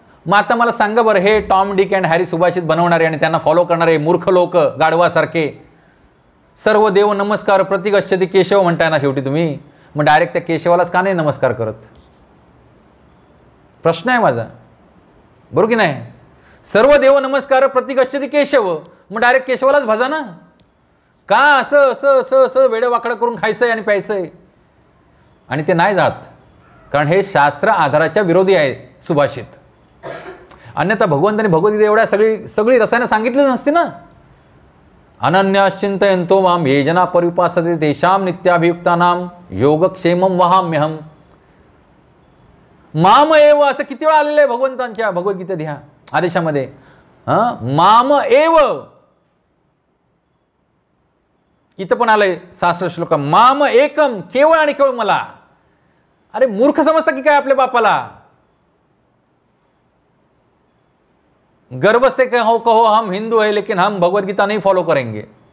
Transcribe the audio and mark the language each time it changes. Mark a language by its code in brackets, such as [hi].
[mr] मग आता मला सांगा बरं, हे टॉम डिक अँड हॅरी सुभाषित बनवणारे आणि त्यांना फॉलो करणारे मूर्ख लोक गाढवासारखे [sa] सर्व देव नमस्कार प्रतिगच्छति केशव [mr] म्हणताय ना शेवटी तुम्ही. मग डायरेक्ट त्या केशवालाच का नाही नमस्कार करत? प्रश्न आहे माझा, बरोबर की नाही? [sa] सर्व देव नमस्कार प्रतिगच्छति केशव, [mr] मग डायरेक्ट केशवालाच भजा ना. का असं असं असं असं वेडेवाकडं करून खायचंय आणि प्यायचंय? आणि ते नाही जात, कारण हे शास्त्र आधाराच्या विरोधी आहे सुभाषित. अन्यथा भगवंतांनी भगवद्गीता एवढ्या सगळी रसायनं सांगितलीच नसती ना. [sa] अनन्यश्चिंतयन्तो माम ये जना परिउपासते तेषां नित्याभियुक्तानां योगक्षेमं वहाम्यहम्. [mr] माम एव असं किती वेळा आलेलं आहे भगवंतांच्या भगवद्गीतेत ह्या आदेशामध्ये. माम एव इथं पण आलंय 66 श्लोक. माम एकम, केवळ आणि केवळ मला. अरे मूर्ख समजता की काय आपल्या बापाला? [hi] गर्व से कहो हम हिंदू है लेकिन हम भगवत गीता नहीं फॉलो करेंगे.